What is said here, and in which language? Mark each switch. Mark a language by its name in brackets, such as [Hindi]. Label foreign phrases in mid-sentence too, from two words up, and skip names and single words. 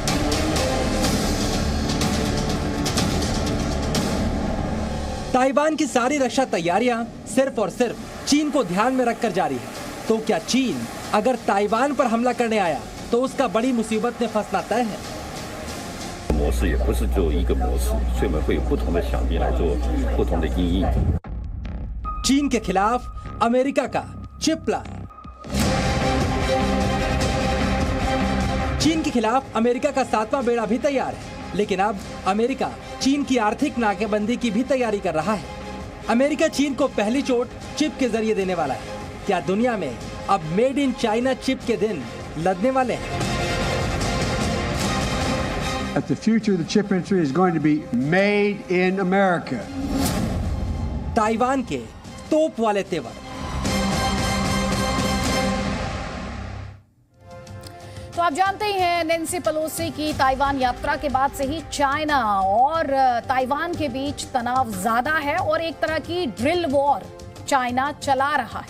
[Hindi] ताइवान की सारी रक्षा तैयारियां सिर्फ और सिर्फ चीन को ध्यान में रखकर जारी है। तो क्या चीन अगर ताइवान पर हमला करने आया तो उसका बड़ी मुसीबत में फंसना तय है? [Chinese] 模式也不是只有一个模式，所以我们会有不同的想必来做不同的因应。 [Hindi] चीन के खिलाफ अमेरिका का [English] chip plan. [Hindi] चीन के खिलाफ अमेरिका का 7वां बेड़ा भी तैयार है, लेकिन अब अमेरिका चीन की आर्थिक नाकेबंदी की भी तैयारी कर रहा है। अमेरिका चीन को पहली चोट चिप के जरिए देने वाला है। क्या दुनिया में अब [English] made in China [Hindi] चिप के दिन लदने वाले हैं? [English] That the future of the chip industry is going to be made in America. [Hindi] ताइवान के तोप वाले तेवर। तो आप जानते ही हैं नैन्सी पेलोसी की ताइवान यात्रा के बाद से ही चाइना और ताइवान के बीच तनाव ज्यादा है और एक तरह की [English] drill war [Hindi] चाइना चला रहा है।